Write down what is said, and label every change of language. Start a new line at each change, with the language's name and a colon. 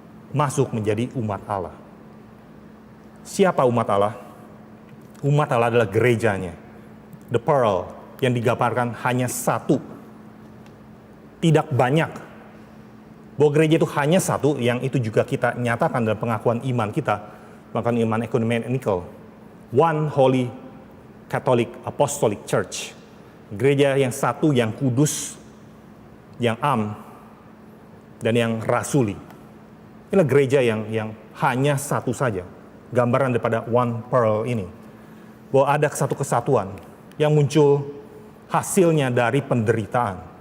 Indonesian: masuk menjadi umat Allah. Siapa umat Allah? Umat Allah adalah gerejanya.
English: The pearl
Indonesian: yang digambarkan hanya satu. Tidak banyak. Bahwa gereja itu hanya satu, yang itu juga kita nyatakan dalam pengakuan iman kita. Bahkan iman ekumenikal.
English: One Holy Catholic Apostolic Church.
Indonesian: Gereja yang satu, yang kudus, yang dan yang rasuli. Inilah gereja yang hanya satu saja. Gambaran daripada
English: one pearl
Indonesian: ini. Bahwa ada satu kesatuan yang muncul hasilnya dari penderitaan.